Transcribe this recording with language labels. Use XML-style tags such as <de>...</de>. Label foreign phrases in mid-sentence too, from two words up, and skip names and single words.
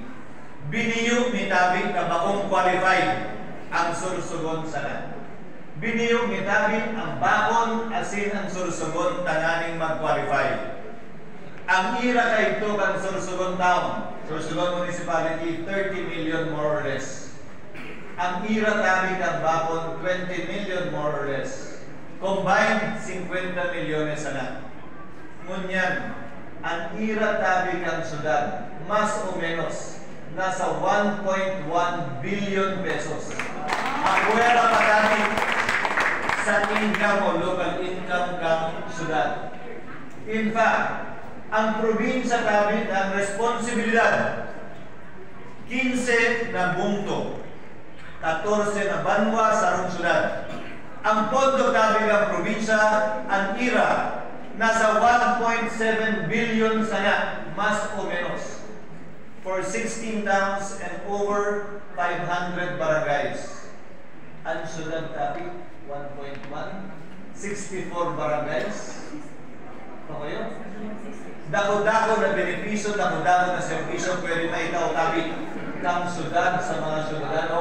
<bik>Biniyog ni tabi na bakong qualified ang Sorsogon sana. Biniyog ni tabi ang bakon asin ang Sorsogon tanganing mag-qualify. Ang ira kay ito kang Sorsogon Town, Sorsogon Municipality, 30 million</bik> <en>more or less.</en> <bik>Ang ira tabi ng bakon, 20 million</bik> <en>more or less.</en> <bik>Combined, 50 milyones sana. Ngunyan, ang ira tabi ng syudad, mas o menos, nasa 1.1 billion pesos. Ang pwera pa tabi sa income o</bik> <en>local income</en> <bik>ng syudad.</bik> <en>In fact,</en> <bik>ang probinsya tabi ang responsibilidad, 15 na bungto, 14 na banwa sa rong syudad. Ang pondo tabi ng probinsya, ang ira, nasa 1.7 billion sana, mas o menos,</bik> <en>for 16 towns and over 500 barangays.</en> <bik>Ang syudad tabi, 1.1, 64 barangays. Ano kayo? Dako-dako na benepisyo, dako-dako na servisyo, pwede maitaw tabi ng syudad sa mga syudadano.</bik>